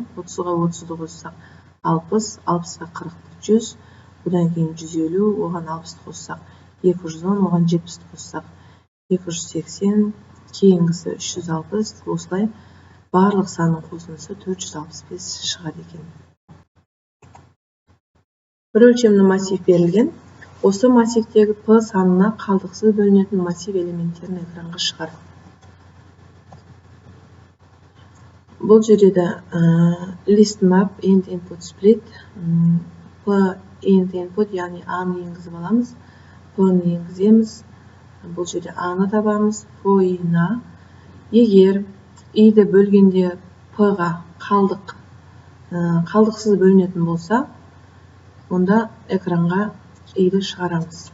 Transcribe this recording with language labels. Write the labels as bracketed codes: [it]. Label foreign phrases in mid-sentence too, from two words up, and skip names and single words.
[kk] 30-ға 30-ды қоссақ 60, 60-ға 40, 100, одан кейін 150, оған 60-ды қоссақ 210, оған 70-ді қоссақ 280, кейінгісі 360, осылай барлық санның қосындысы 465 шығады екен. Bir өлшемді массив берілген. Осы массивтегі P санына қалдықсыз бөлінетін массив элементтерін экранға шығар. Бұл жерде де [en] list map int input split, P int input, [kk] яғни A-ны енгізіп аламыз. P-ны енгіземіз. Бұл жерде A-ны табамыз. P-на егер I-ді бөлгенде P-ға қалдықсыз бөлінетін болса, онда экранға I-ді шығарамыз.